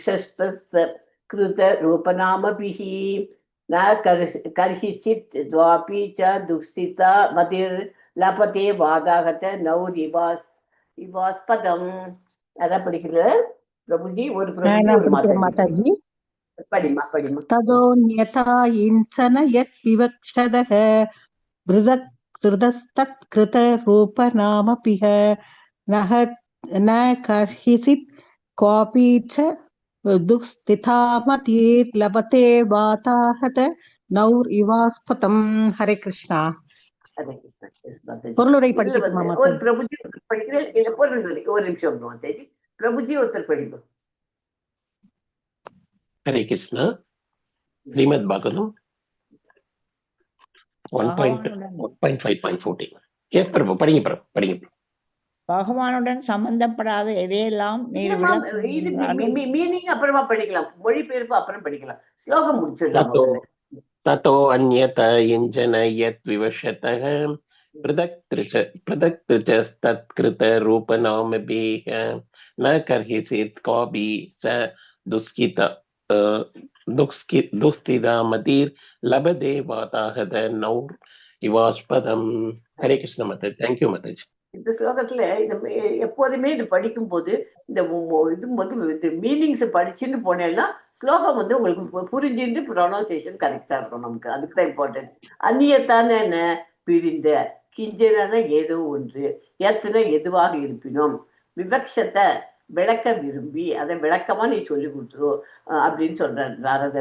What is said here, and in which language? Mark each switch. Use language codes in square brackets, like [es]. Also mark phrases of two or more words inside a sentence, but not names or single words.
[sa] कृतरूपनामभिः न कर्हिचित् द्वापि च दुःस्थिता मतिर्लपते वादागत नौरिवास्पदम्. [ta] அதான் படிக்கிற பிரபுஜி, ஒரு பிரபுஜி ஒரு மாதாஜி. படிமா. [sa] तदोन्यथा इञ्चन यत् विवक्षतः कृतरूपनामपिह न कर्हिचित् क्वापि च दुःस्थितामतिर्लभते वाताहत नौर इवास्पदम्. हरे कृष्णा. [ta] ஹரே கிருஷ்ணா. பொருளுரை படிக்கட்டுமா? ஒரு பிரபுஜி ஒருத்தர் படிக்கிறேன், இல்ல பொருள் ஒரு நிமிஷம் மாதாஜி. பிரபுஜி ஒருத்தர் படிக்கும். ஹரே கிருஷ்ணா. ஸ்ரீமத் பாகவதம் 1.5.14. எஸ் பிரபு, படிங்க. பகவானுடன் சம்பந்தப்படாத எதையெல்லாம் மீனிங் அப்புறமா படிக்கலாம், மொழிபெயர்ப்பு அப்புறம் படிக்கலாம், ஸ்லோகம் முடிச்சிடலாம். [sa] ततो अन्यत युञ्जन यत् विवशतः पृथक् तत्कृतरूपनामभिः न कर्हिचित् क्वापि च दुःस्थितामतिर्लभते वाताहत नौर इवास्पदम्. हरे कृष्ण माताजी. [en] thank you மாதாஜி. [ta] இந்த ஸ்லோகத்துல எப்போதுமே இது படிக்கும் போது இது மீனிங்ஸ் படிச்சுன்னு போனேன்னா ஸ்லோகம் உங்களுக்கு புரிஞ்சுட்டு [en] pronunciation correcta [ta] இருக்கும். நமக்கு அதுக்கு தான் இம்பார்ட்டன்ட். அந்நியத்தான என்ன, பிரிந்த, கிஞ்சன ஏதோ ஒன்று, எத்தனை எதுவாக இருப்பினும், விவக்ஷத்தை விளக்க விரும்பி அதை விளக்கமா நீ சொல்லி கொடுத்துரும் அப்படின்னு சொல்றாரு நாரதர்.